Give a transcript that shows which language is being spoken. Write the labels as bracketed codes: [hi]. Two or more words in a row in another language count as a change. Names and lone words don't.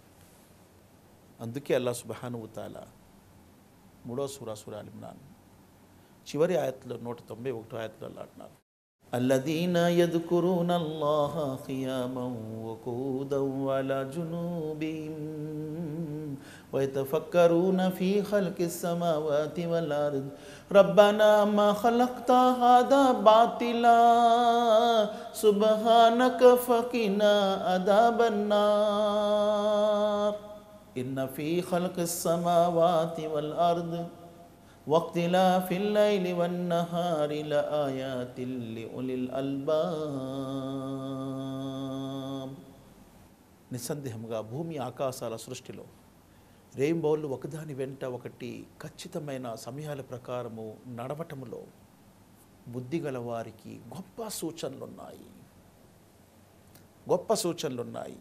[te] అందుకే [ar] الله سبحانه وتعالى [te] 3వ సూరా అల్ ఇమ్రాన్ చివరి ఆయతలో 191వ ఆయతలో అల్లాహ్ అంటున్నారు, [ar] الذين يذكرون الله قياما وقعودا وعلى جنوبهم ويتفكرون في خلق السماوات والأرض ربنا ما خلقت هذا باطلا سبحانك فقنا عذاب النار إن في خلق السماوات والأرض واختلاف الليل والنهار لآيات لأولي الألباب. [te] నిస్సందేహంగా భూమి ఆకాశాల సృష్టిలో రెయిన్బోలు ఒకదాని వెంట ఒకటి ఖచ్చితమైన సమయాల ప్రకారము నడవటములో బుద్ధిగల వారికి గొప్ప సూచనలున్నాయి.